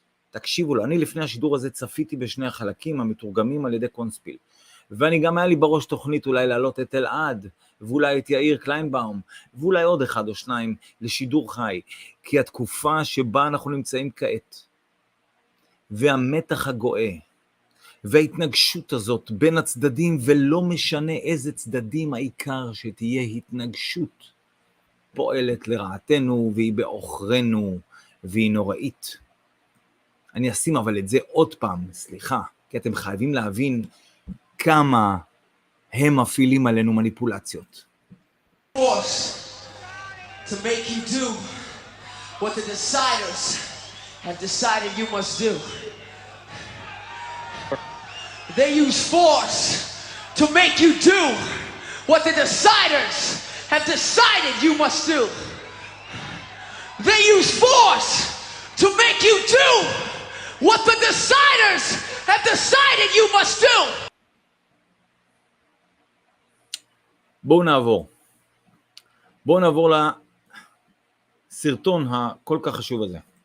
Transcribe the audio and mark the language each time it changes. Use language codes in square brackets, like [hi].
[he] תקשיבו לו, אני לפני השידור הזה צפיתי בשני החלקים המתורגמים על ידי קונספיל, ואני גם היה לי בראש תוכנית אולי להעלות את אלעד, ואולי את יאיר קליינבאום, ואולי עוד אחד או שניים לשידור חי, כי התקופה שבה אנחנו נמצאים כעת, והמתח הגואה, וההתנגשות הזאת בין הצדדים, ולא משנה איזה צדדים, העיקר שתהיה התנגשות, פועלת לרעתנו, והיא באוכרנו, והיא נוראית. אני אשים אבל את זה עוד פעם, סליחה, כי אתם חייבים להבין כמה הם מפעילים עלינו מניפולציות. [en] Force to make you do what the deciders have decided you must do. They use force to make you do what the deciders have decided you must do. They use force to make you do what the deciders have decided you must do. [he] בואו נעבור לסרטון הכל כך חשוב הזה.